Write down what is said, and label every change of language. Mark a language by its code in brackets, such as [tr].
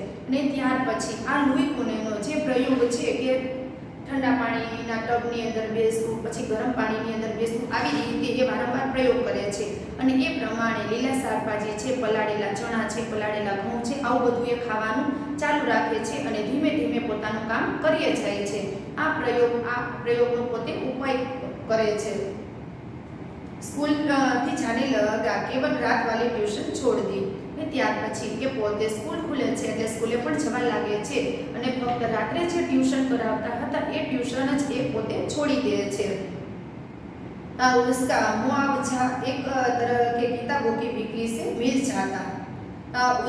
[gu] અને ત્યાર પછી આ લુઈ પુનેનો જે પ્રયોગ છે કે ઠંડા પાણીના ટબની અંદર બેસવું, પછી ગરમ પાણીની અંદર બેસવું, આવી રીતે એ વારંવાર પ્રયોગ કરે છે અને એ પ્રમાણે લીલા શાકભાજી છે, પલાળેલા ચણા છે, પલાળેલા ઘઉં છે, આવું બધું એ ખાવાનું ચાલુ રાખે છે અને ધીમે ધીમે પોતાનું કામ કરીએ જાય છે। આ પ્રયોગનો પોતે ઉપાય કરે છે। [hi] स्कूल थी जाने लगा, केवल रात वाली ट्यूशन छोड़ दी। [gu] ત્યાર પછી કે પોતે સ્કૂલ ખુલે છે એટલે સ્કૂલે પણ જવા લાગે છે અને ફક્ત રાત્રે જે ટ્યુશન કરાવતા હતા એ ટ્યુશન જ એ પોતે છોડી દે છે। [hi] उसका मुआवजा एक तरह के किताबों की बिक्री से मिल जाता।